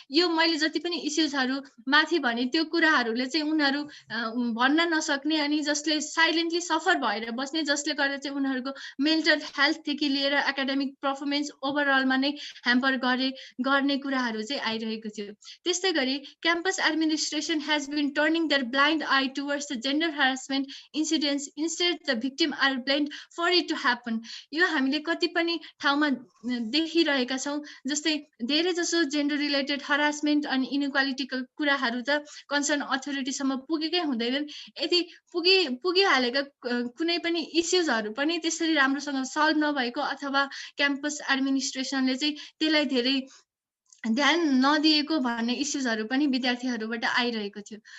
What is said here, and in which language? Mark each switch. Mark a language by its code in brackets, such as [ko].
[ne] यो मैले जति पनि इस्युजहरू माथि भने त्यो कुराहरूले चाहिँ उनीहरू भन्न नसक्ने अनि जसले साइलेन्टली सफर भएर बस्ने, जसले गर्दा चाहिँ उनीहरूको मेन्टल हेल्थदेखि लिएर एकाडेमिक पर्फर्मेन्स ओभरअलमा नै ह्याम्पर गर्ने कुराहरू चाहिँ आइरहेको थियो। त्यस्तै गरी [en] Campus administration has been turning their blind eye towards the gender harassment incidents. Instead, the victim are blamed for it to happen. [ne] यो हामीले कति पनि ठाउँमा देखिरहेका छौँ, जस्तै धेरै जसो जेन्डर रिलेटेड हरासमेन्ट अनि इनइक्वालिटीको कुराहरू त कन्सर्न अथोरिटीसम्म पुगेकै हुँदैनन्। यदि पुगिहालेका कुनै पनि इस्युजहरू पनि त्यसरी राम्रोसँग सल्भ नभएको अथवा क्याम्पस एडमिनिस्ट्रेसनले चाहिँ त्यसलाई धेरै ध्यान नदिएको भन्ने इस्युजहरू पनि विद्यार्थीहरूबाट आइरहेको थियो।